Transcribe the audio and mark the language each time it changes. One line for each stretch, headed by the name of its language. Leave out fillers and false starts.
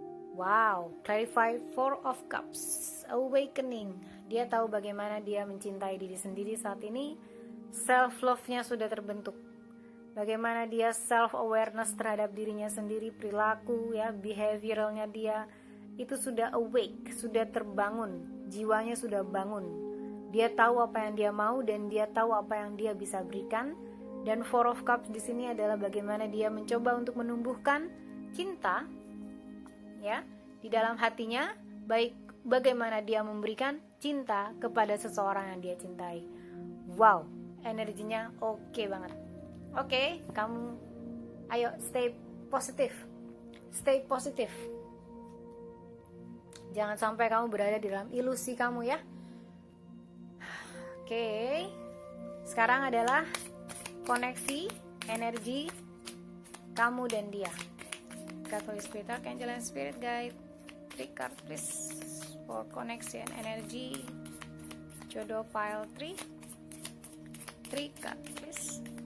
English: Wow, clarify Four of Cups, awakening.
Indonesian: Dia tahu bagaimana dia mencintai diri sendiri saat ini. Self love-nya sudah terbentuk. Bagaimana dia self awareness terhadap dirinya sendiri, perilaku ya, behavioralnya dia itu sudah awake, sudah terbangun, jiwanya sudah bangun. Dia tahu apa yang dia mau dan dia tahu apa yang dia bisa berikan. Dan Four of Cups di sini adalah bagaimana dia mencoba untuk menumbuhkan cinta ya di dalam hatinya, baik bagaimana dia memberikan cinta kepada seseorang yang dia cintai. Wow, energinya oke banget. Oke, kamu ayo stay positif. Stay positif. Jangan sampai kamu berada di dalam ilusi kamu ya. Oke. Sekarang adalah koneksi energi kamu dan dia.
English: God, Holy Spirit, Archangel, and Spirit Guide. 3 card please for connection energy. Jodoh pile 3. 3 card please.